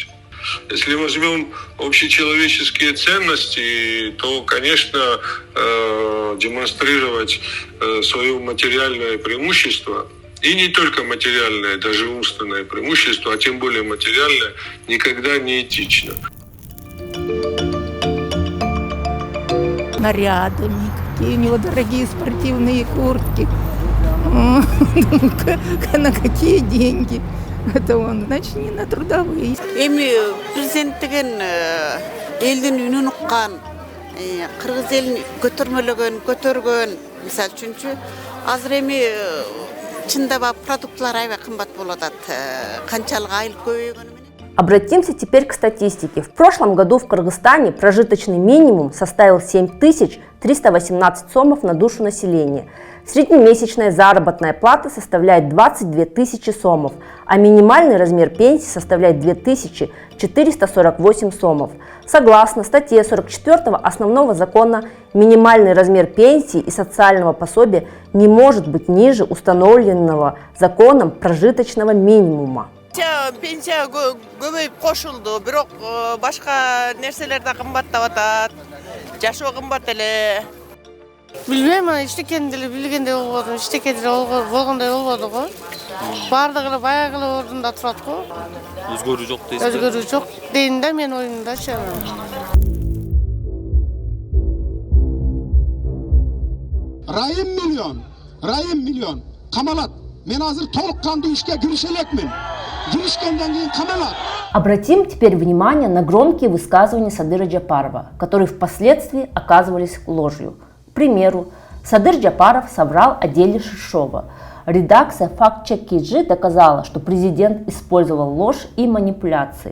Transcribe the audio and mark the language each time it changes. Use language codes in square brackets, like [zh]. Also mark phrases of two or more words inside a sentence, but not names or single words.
[ru] Если возьмем общечеловеческие ценности, то, конечно, демонстрировать свое материальное преимущество, и не только материальное, даже умственное преимущество, а тем более материальное, никогда не этично. Нарядами, какие у него дорогие спортивные куртки. На какие деньги? Это он, значит, не на трудовые. [ky] Эми президенттеген элдин үнүн уккан, кыргыз элин көтөргөн, мисалы үчүнчү, азыр эми чындап продуктлар аябай кымбат болуп атат. Канчалык айыл көбөйгөнү менен. [ru] Обратимся теперь к статистике. В прошлом году в Кыргызстане прожиточный минимум составил 7318 сомов на душу населения. Среднемесячная заработная плата составляет 22 тысячи сомов, а минимальный размер пенсии составляет 2448 сомов. Согласно статье 44 Основного закона, минимальный размер пенсии и социального пособия не может быть ниже установленного законом прожиточного минимума. [ky] Пенсия көбөйүп кошулду, бирок башка нерселер да кымбаттап атат. Жашоо кымбат эле. Билбейм, иштекенди деле билгендей болбодум, иштекенди болгондой болбоду го. Бардыгы эле баягы эле ордунда турат го. Өзгөрүү жок дейсиз. Өзгөрүү жок дейм да мен оюмдачы. Райым миллион камалат. Мен азыр толук кандуу ишке киреше элекмин. Киришкенден кийин камалат. [ru] Обратим теперь внимание на громкие высказывания Садыра Джапарова, которые впоследствии оказывались ложью. К примеру, Садыр Джапаров соврал о деле Шишова. Редакция «Факт-чек KG» доказала, что президент использовал ложь и манипуляции.